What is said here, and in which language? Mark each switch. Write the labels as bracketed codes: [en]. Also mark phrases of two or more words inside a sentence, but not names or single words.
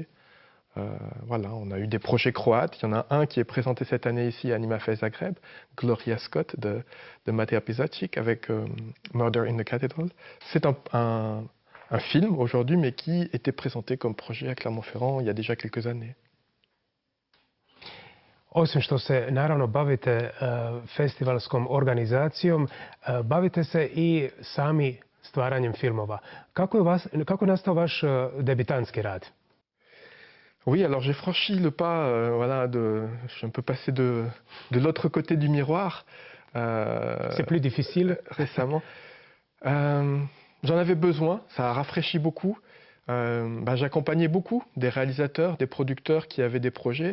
[fr] Voilà, on a eu des projets croates. Il y en a un qui est présenté cette année ici à Animafest Zagreb, Gloria Scott de Matea Pisacic avec Murder in the Cathedral. C'est un film aujourd'hui, mais qui était présenté comme projet à Clermont-Ferrand il y a déjà quelques années. [hr] Osim što se naravno bavite festivalskom organizacijom, bavite se i sami stvaranjem filmova. Kako je nastao vaš debitantski rad? [fr] Oui, alors j'ai franchi le pas, je suis un peu passé de l'autre côté du miroir. C'est plus difficile récemment. J'en avais besoin, ça a rafraîchi beaucoup. J'accompagnais beaucoup des réalisateurs, des producteurs qui avaient des projets.